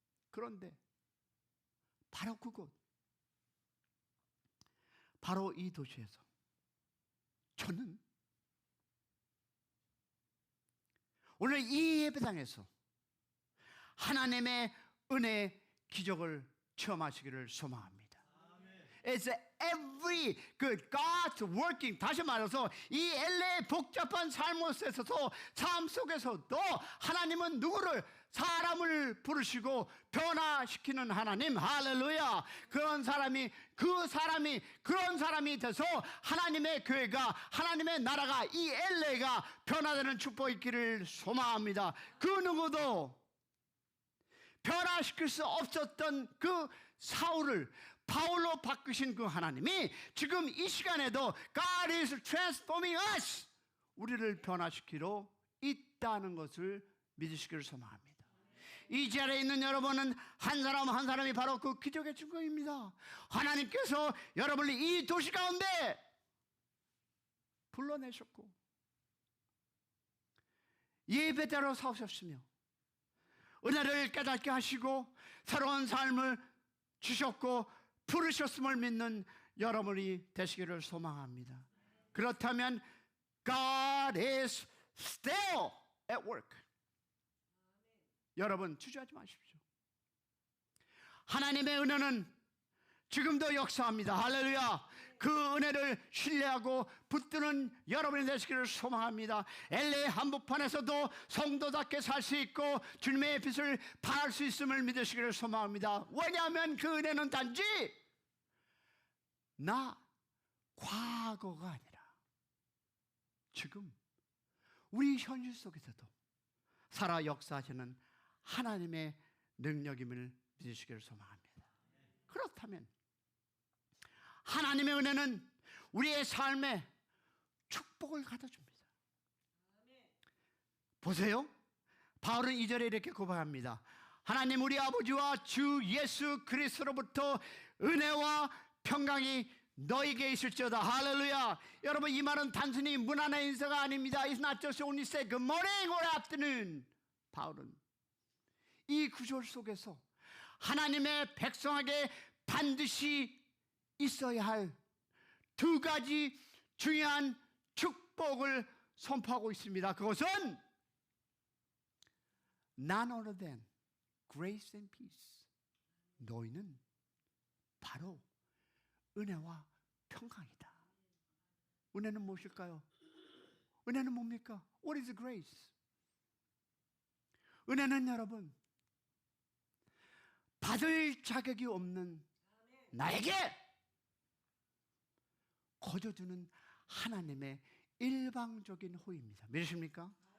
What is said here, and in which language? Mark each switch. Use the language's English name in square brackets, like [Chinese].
[Korean] 그런데 바로 그곳, 바로 이 도시에서 저는 오늘 이 예배당에서 하나님의 은혜 기적을 체험하시기를 소망합니다. [English] It's every good God's working. [Korean] 다시 말해서 이 LA의 복잡한 삶에서도, 삶 속에서도 하나님은 누구를, 사람을 부르시고 변화시키는 하나님. 할렐루야. 그런 사람이 그런 사람이 돼서 하나님의 교회가, 하나님의 나라가, 이 LA가 변화되는 축복이 있기를 소망합니다. 그 누구도 변화시킬 수 없었던 그 사울을 바울로 바꾸신 그 하나님이 지금 이 시간에도 [English] God is transforming us, [Korean] 우리를 변화시키러 있다는 것을 믿으시기를 소망합니다. 이 자리에 있는 여러분은 한 사람 한 사람이 바로 그 기적의 증거입니다. 하나님께서 여러분을 이 도시 가운데 불러내셨고 예배대로 사오셨으며 은혜를 깨닫게 하시고 새로운 삶을 주셨고 부르셨음을 믿는 여러분이 되시기를 소망합니다. 그렇다면 [English] God is still at work. [Korean] 여러분 주저하지 마십시오. 하나님의 은혜는 지금도 역사합니다. 할렐루야. 그 은혜를 신뢰하고 붙드는 여러분이 되시기를 소망합니다. LA 한복판에서도 성도답게 살 수 있고 주님의 빛을 발할 수 있음을 믿으시기를 소망합니다. 왜냐하면 그 은혜는 단지 과거가 아니라 지금 우리 현실 속에서도 살아 역사하시는 하나님의 능력임을 믿으시기를 소망합니다. 그렇다면 하나님의 은혜는 우리의 삶에 축복을 가져줍니다. 보세요. 바울은 2절에 이렇게 고백합니다. 하나님 우리 아버지와 주 예수 그리스도로부터 은혜와 평강이 너에게 있을지어다. 할렐루야. 여러분 이 말은 단순히 문안의 인사가 아닙니다. [English] It's not just only say good morning or afternoon. [Korean] 바울은 이 구절 속에서 하나님의 백성에게 반드시 있어야 할 두 가지 중요한 축복을 선포하고 있습니다. 그것은 [English] none other than grace and peace. [Korean] 너희는 바로 은혜와 평강이다. 은혜는 무엇일까요? 은혜는 뭡니까? [English] What is grace? [Korean] 은혜는 여러분 받을 자격이 없는 나에게 거저주는 하나님의 일방적인 호의입니다. 믿으십니까?